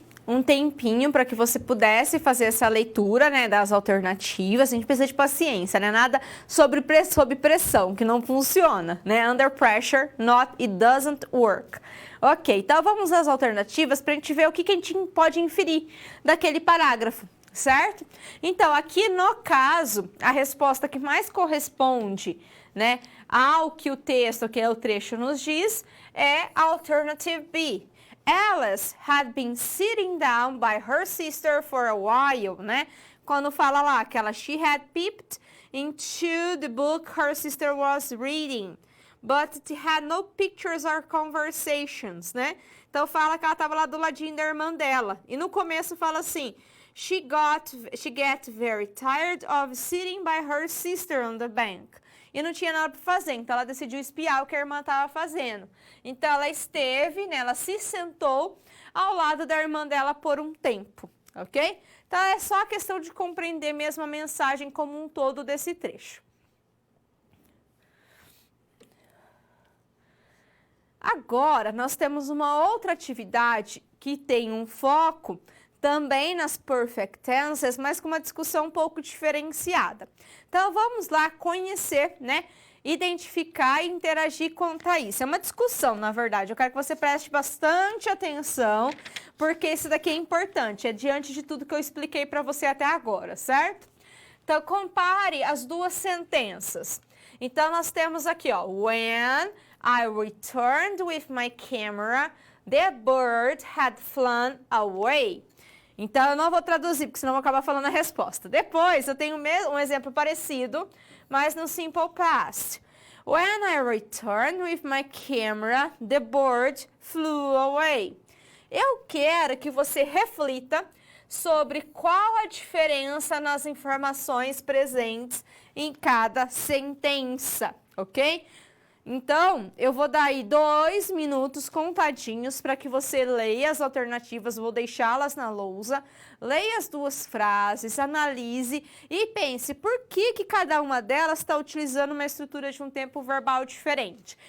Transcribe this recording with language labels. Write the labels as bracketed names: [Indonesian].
[Portuguese] Um tempinho para que você pudesse fazer essa leitura, né, das alternativas. A gente precisa de paciência, né? Nada sob pressão, que não funciona, né? [English] Under pressure, it doesn't work. [Portuguese] Ok, então vamos às alternativas para a gente ver o que a gente pode inferir daquele parágrafo, certo? Então, aqui no caso, a resposta que mais corresponde, né, ao que o texto, que é o trecho, nos diz, é Alternative B. [English] Alice had been sitting down by her sister for a while, [Portuguese] né? Quando fala lá que ela, [English] she had peeped into the book her sister was reading, but it had no pictures or conversations, [Portuguese] né? Então fala que ela estava lá do ladinho da irmã dela. E no começo fala assim, [English] she get very tired of sitting by her sister on the bank. [Portuguese] E não tinha nada para fazer, então ela decidiu espiar o que a irmã estava fazendo. Então ela esteve, né, ela se sentou ao lado da irmã dela por um tempo, ok? Então é só a questão de compreender mesmo a mensagem como um todo desse trecho. Agora nós temos uma outra atividade que tem um foco também nas perfect tenses, mas com uma discussão um pouco diferenciada. Então, vamos lá conhecer, né, identificar e interagir quanto a isso. É uma discussão, na verdade. Eu quero que você preste bastante atenção, porque isso daqui é importante, é diante de tudo que eu expliquei para você até agora, certo? Então, compare as duas sentenças. Então, nós temos aqui, ó, [English] when I returned with my camera, the bird had flown away. [Portuguese] Então, eu não vou traduzir, porque senão eu vou acabar falando a resposta. Depois, eu tenho um exemplo parecido, mas no simple past. [English] When I returned with my camera, the bird flew away. [Portuguese] Eu quero que você reflita sobre qual a diferença nas informações presentes em cada sentença, ok? Então, eu vou dar aí 2 minutos contadinhos para que você leia as alternativas, vou deixá-las na lousa, leia as duas frases, analise e pense por que cada uma delas está utilizando uma estrutura de um tempo verbal diferente.